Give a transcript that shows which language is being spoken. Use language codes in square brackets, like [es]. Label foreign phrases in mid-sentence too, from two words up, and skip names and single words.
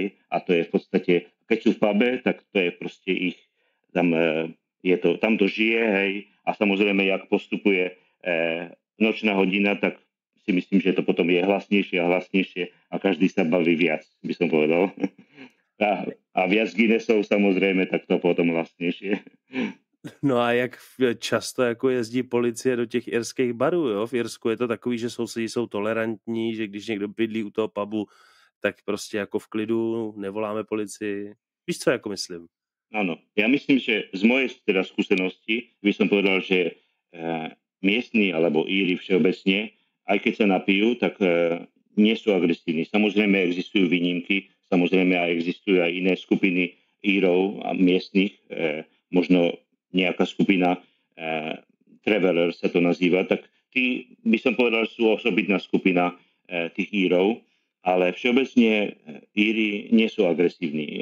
[sk] A to je v podstate, keď sú v pube, tak to je proste ich, tam to žije, hej. A samozrejme, jak postupuje nočná hodina, tak si myslím, že to potom je hlasnejšie a hlasnejšie a každý sa baví viac, by som povedal. A viac Guinnessov samozrejme, tak to potom hlasnejšie. [cs] No a jak často jako jezdí policie do těch irských barů, jo? V Irsku je to takový, že sousedí jsou tolerantní, že když někdo bydlí u toho pubu, tak prostě jako v klidu nevoláme policii. Víš, co jako myslím? [sk] Áno, ja myslím, že z mojej teda skúsenosti by som povedal, že miestni alebo Íri všeobecne, aj keď sa napijú, tak nie sú agresívni. Samozrejme existujú výnimky, samozrejme aj existujú aj iné skupiny Írov a miestnych, možno nejaká skupina Traveler sa to nazýva, tak tí by som povedal, sú osobitná skupina tých Írov, ale všeobecne Íri nie sú agresívni.